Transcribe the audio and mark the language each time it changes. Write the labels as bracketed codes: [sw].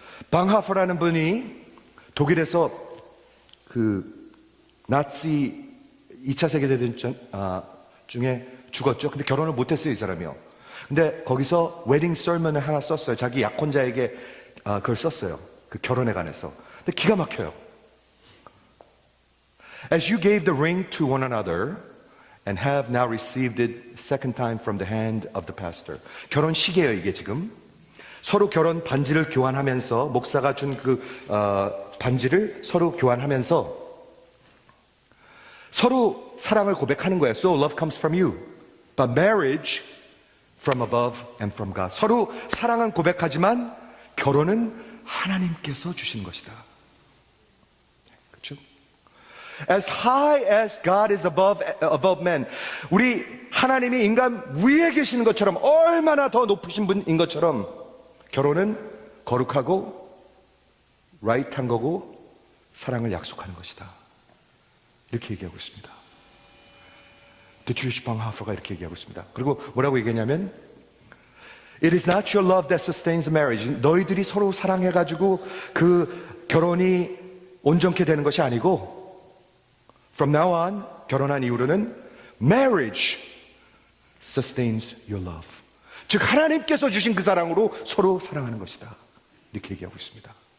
[ko] 방하퍼라는 분이 독일에서 그 나치 2차 세계대전 중에 죽었죠. 근데 결혼을 못했어요, 이 사람이요. 근데 거기서 웨딩 설먼을 하나 썼어요. 자기 약혼자에게 그걸 썼어요. 그 결혼에 관해서. 근데 기가 막혀요. [en] As you gave the ring to one another and have now received it second time from the hand of the pastor. [ko] 결혼식이에요, 이게 지금. 서로 결혼 반지를 교환하면서 목사가 준 그 반지를 서로 교환하면서 서로 사랑을 고백하는 거예요. [en] So love comes from you. But marriage from above and from God. [ko] 서로 사랑은 고백하지만 결혼은 하나님께서 주신 것이다. 그렇죠? [en] As high as God is above men. [ko] 우리 하나님이 인간 위에 계시는 것처럼 얼마나 더 높으신 분인 것처럼 결혼은 거룩하고 right한 거고 사랑을 약속하는 것이다. 이렇게 얘기하고 있습니다. 디트리히 방하퍼가 이렇게 얘기하고 있습니다. 그리고 뭐라고 얘기하냐면 [en] It is not your love that sustains marriage. [ko] 너희들이 서로 사랑해가지고 그 결혼이 온전케 되는 것이 아니고 [en] From now on, [ko] 결혼한 이후로는 [en] marriage sustains your love. [ko] 즉 하나님께서 주신 그 사랑으로 서로 사랑하는 것이다. 이렇게 얘기하고 있습니다.